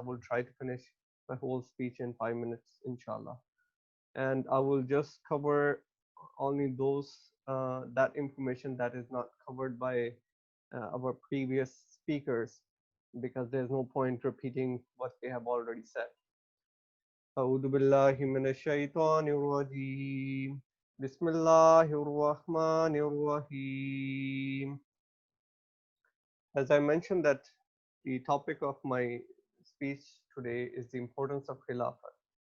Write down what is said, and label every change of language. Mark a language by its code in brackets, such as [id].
[en] I will try to finish my whole speech in 5 minutes, inshallah. And I will just cover only those that information that is not covered by our previous speakers, because there's no point repeating what they have already said. [ar] أعوذ بالله من الشيطان الرجيم بسم الله الرحمن الرحيم. [en] As I mentioned that the topic of my speech today is the importance of Khilafat.